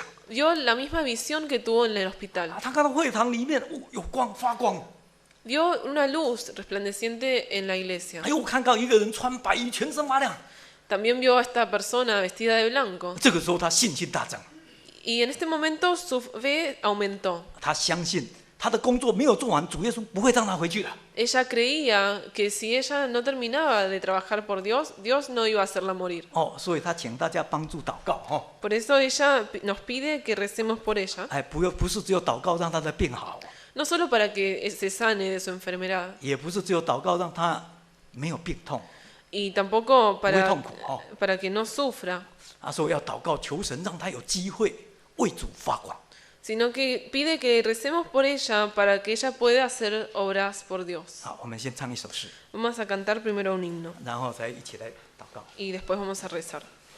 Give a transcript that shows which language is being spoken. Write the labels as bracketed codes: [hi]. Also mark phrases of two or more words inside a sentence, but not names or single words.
[es] vio la misma visión que tuvo en el hospital. [zh] 他看到会堂里面有光发光， [es] Vio una luz resplandeciente en la iglesia. [zh] 又看到一个人穿白衣，全身发亮。 [es] También vio a esta persona vestida de blanco. [zh] 这个时候他信心大增， [es] Y en este momento su fe aumentó. [zh] 他相信他的工作没有做完，主耶稣不会让他回去的。 [es] Ella creía que si ella no terminaba de trabajar por Dios, Dios no iba a hacerla morir. [zh] 所以他请大家帮助祷告 [es] Por eso ella nos pide que recemos por ella, [zh] 不是只有祷告让他的病好， [es] no solo para que se sane de su enfermedad, [zh] 也不是只有祷告让他没有病痛 [es] y tampoco [zh] 不会痛苦 [es] para que no sufra, [zh] 说要祷告求神让他有机会为主发光。 [es] sino que pide que recemos por ella para que ella pueda hacer obras por Dios. [zh] 好，我们先唱一首诗， [es] Vamos a cantar primero un himno [zh] 然后再一起来祷告。 [es] y después vamos a rezar.